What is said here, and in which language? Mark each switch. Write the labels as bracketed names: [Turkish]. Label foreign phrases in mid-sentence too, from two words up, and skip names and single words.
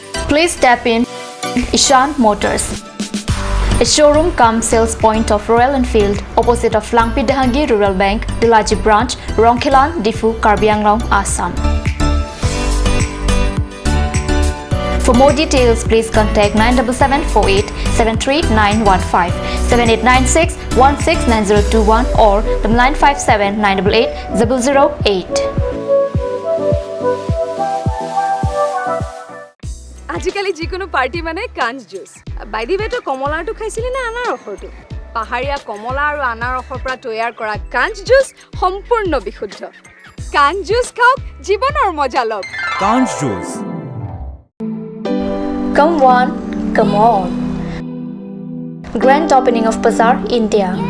[English] Please tap in Ishan Motors, a showroom cum sales point of Royal Enfield opposite of Langpi Dehangi Rural Bank, Dilaji Branch, Rongkhelan, Difu, Karbi Anglong, Assam. For more details, please contact 97748 73915, 7896 169021 or 957 988 008. [Assamese] আজিকালি যিকোনো পাৰ্টি মানে কাঞ্জ জুচ [English] by the way [Assamese] তো কমলাটো খাইছিলি না আনাৰ ৰসটো পাহাৰীয়া কমলা আৰু আনাৰ ৰসৰ পৰা তৈয়াৰ কৰা কাঞ্জ জুচ সম্পূৰ্ণ বিশুদ্ধ কাঞ্জ জুচ খাওক জীৱনৰ মজা লওক কাঞ্জ জুচ [English] Come on, come on. Grand opening of Bazaar, India.